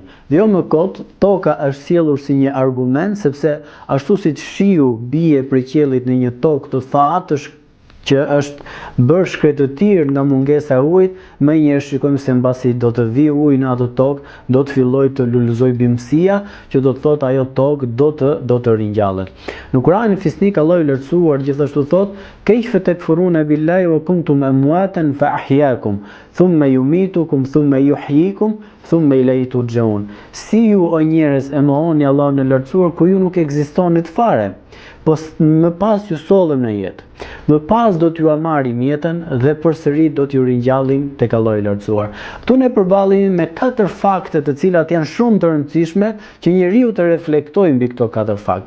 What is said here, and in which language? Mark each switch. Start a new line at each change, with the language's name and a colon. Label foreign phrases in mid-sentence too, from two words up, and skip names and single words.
Albanian: Dhe jo më kot, toka është sjellur si një argument, sepse ashtu siç shiu bie prej qiellit në një tokë të thatë që është bërë shkretëtir nga mungesa e ujit, më njëherë shikojmë se mbasi do të vijë uji në atë tokë, do të fillojë të lulëzojë bimësia, që do të thotë ajo tokë do të ringjallet. Në Kur'anin fisnik Allahu i lartësuar gjithashtu thotë:
Arabic: "كيف تكفرون بالله وكنتم أمواتا فأحياكم ثم يميتكم ثم يحييكم ثم إليه ترجعون."
Albanian: Si ju o njerëz e mohoni Allahun e lartësuar kur ju nuk ekzistonit fare, po më pas ju sollëm në jetë. Më pas do t'ju marrim jetën dhe përsëri do t'ju ringjallim tek Allahu i lartësuar. Ktu ne përballemi me 4 fakte të cilat janë shumë të rëndësishme që njeriu të reflektojë mbi këto 4 fakte.